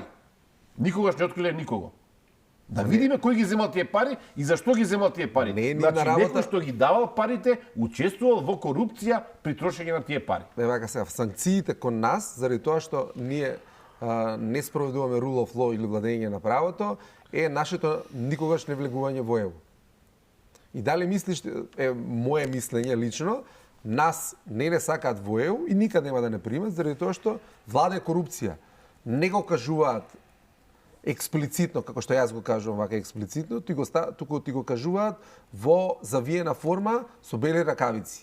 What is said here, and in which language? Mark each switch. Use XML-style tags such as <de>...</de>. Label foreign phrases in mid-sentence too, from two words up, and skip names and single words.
<mk>Никогаш не откриле никого. Да видиме кој ги земал тие пари и зашто ги земал тие пари. Значи, некој што ги давал парите, учествувал во корупција при трошење на тие пари. Вака сега, санкциите кон нас, заради тоа што ние не спроведуваме</mk> <en>rule of law</en> <mk>или владење на правото, е нашето никогаш не влегување во ЕУ. И дали мислиш, мое мислење лично, нас не сакаат во ЕУ и никад нема да не примат, заради тоа што владе корупција. Не го кажуваат експлицитно, како што јас го кажувам вака експлицитно, туку ти го кажуваат во завиена форма со бели ракавици.</mk>